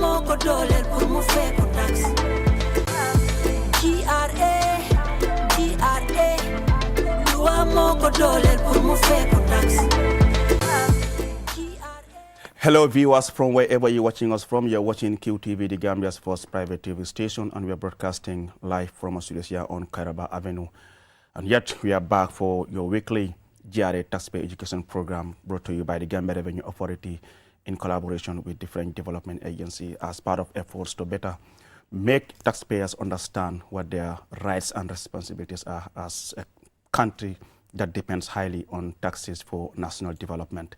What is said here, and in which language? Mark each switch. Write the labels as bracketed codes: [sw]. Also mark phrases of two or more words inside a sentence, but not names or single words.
[wo] ko dolel pour mu fay ko tax GRA loi moko dolel pour mu fay ko tax. [en] Hello viewers from wherever you're watching us from. You're watching QTV, the Gambia's first private TV station, and we are broadcasting live from our studios here on Kairaba Avenue. And yet we are back for your weekly GRA Taxpayer Education Program brought to you by the Gambia Revenue Authority in collaboration with different development agencies as part of efforts to better make taxpayers understand what their rights and responsibilities are as a country that depends highly on taxes for national development.